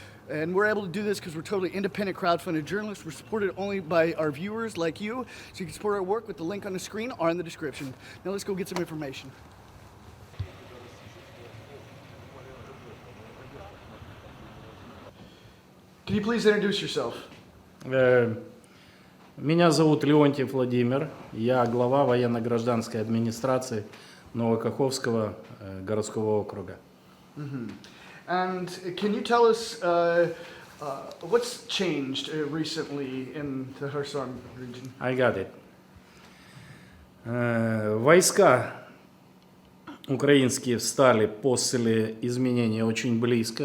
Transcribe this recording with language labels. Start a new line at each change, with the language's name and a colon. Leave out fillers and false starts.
English: And we're able to do this because we're totally independent, crowdfunded journalists. We're supported only by our viewers like you. So you can support our work with the link on the screen or in the description. Now let's go get some information. Can you please introduce yourself?
Russian: Меня зовут Леонтьев Владимир. Я глава военно-гражданской администрации Новокаховского городского округа.
English: And can you tell us what's changed recently in the Kherson region? I got it.
Russian: Войска украинские встали после изменения очень близко.